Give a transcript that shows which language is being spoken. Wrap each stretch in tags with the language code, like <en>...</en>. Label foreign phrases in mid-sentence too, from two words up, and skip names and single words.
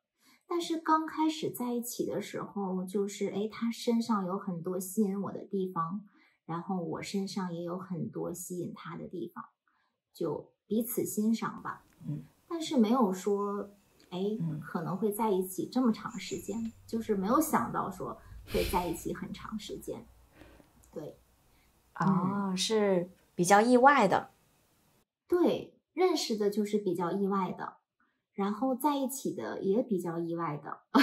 <zh>但是剛開始在一起的時候，就是他身上有很多吸引我的地方，然後我身上也有很多吸引他的地方，就彼此欣賞吧。但是沒有說可能會在一起這麼長時間，就是沒有想到說會在一起很長時間。對，是比較意外的。對，認識的就是比較意外的，然後在一起的也比較意外的。</zh>